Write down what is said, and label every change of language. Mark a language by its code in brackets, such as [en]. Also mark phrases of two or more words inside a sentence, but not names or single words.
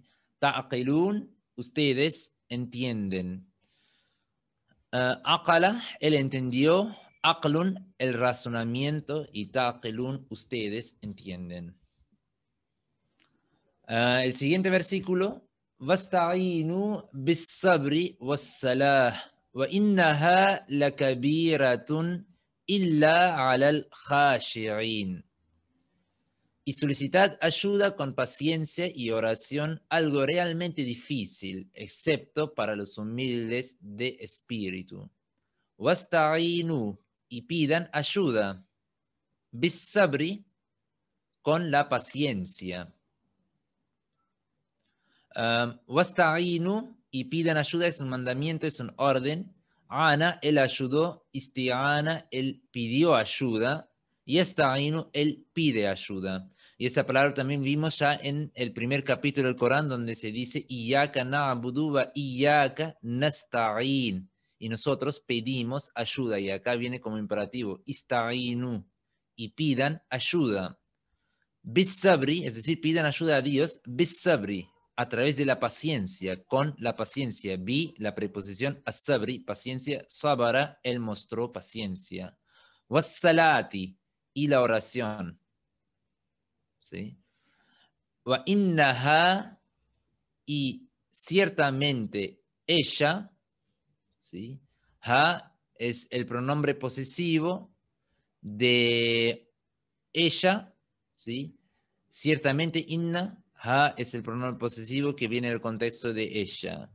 [es] Ta'qilun, ustedes entienden. Aqala, él entendió. Aqlun, el razonamiento. Y ta'qilun, ustedes entienden. El siguiente versículo. [ar] واستعينوا بالصبر والصلاة. وإنها لكبيرة إلا على الخاشعين. [es] Y solicitad ayuda con paciencia y oración, algo realmente difícil, excepto para los humildes de espíritu. Wasta'inu, y pidan ayuda. Bis-sabri, con la paciencia. Wasta'inu, y pidan ayuda, es un mandamiento, es un orden. Ana, él ayudó. Isti'ana, él pidió ayuda. Y esta'inu, él pide ayuda. Y esa palabra también vimos ya en el primer capítulo del Corán, donde se dice [ar] إياك نعبد وإياك نستعين. [es] Y nosotros pedimos ayuda. Y acá viene como imperativo. Ista'inu. Y pidan ayuda. Bis-sabri, es decir, pidan ayuda a Dios. Bis-sabri, a través de la paciencia, con la paciencia. Bi, la preposición as-sabri, paciencia. Sabara, él mostró paciencia. Was-salati, y la oración. ¿Sí? [ar] وإنها, [es] y ciertamente ella, ¿sí? Ha es el pronombre posesivo de ella, ¿sí? Ciertamente inna, ha es el pronombre posesivo que viene del contexto de ella.